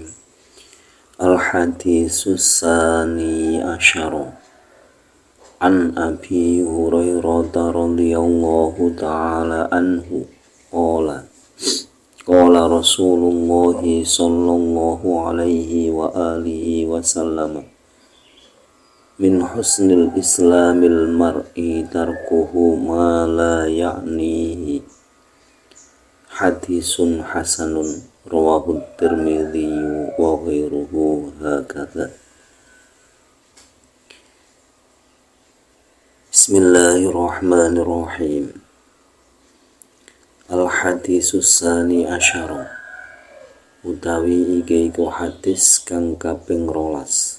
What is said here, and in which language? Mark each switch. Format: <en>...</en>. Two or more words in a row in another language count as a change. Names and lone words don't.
<ar>الحديث الثاني عشر عن أبي هريرة رضي الله تعالى عنه قال رسول الله صلى الله عليه وآله وسلم من حسن إسلام المرء تركه ما لا يعنيه. حديث حسن رواه الترمذي وغيره هكذا. Bismillahirrahmanirrahim. الحديث الثاني عشر</ar> <jv>utawi iki iku hadis kang kaping 12.</jv>